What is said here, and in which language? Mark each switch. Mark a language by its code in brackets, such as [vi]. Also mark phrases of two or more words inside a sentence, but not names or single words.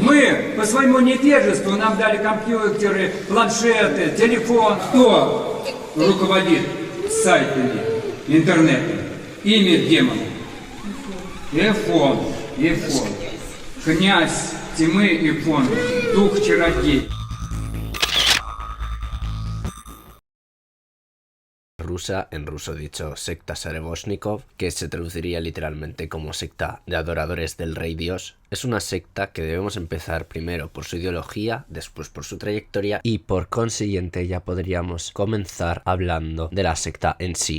[ru] Мы по своему невежеству нам дали компьютеры, планшеты, телефон. Кто руководит сайтами, интернетом? Имя демона. Эфон. Князь тьмы Эфон, дух-чародей. [es] Rusa, en ruso dicho secta Sarevosnikov, que se traduciría literalmente como secta de adoradores del rey Dios, es una secta que debemos empezar primero por su ideología, después por su trayectoria y por consiguiente ya podríamos comenzar hablando de la secta en sí.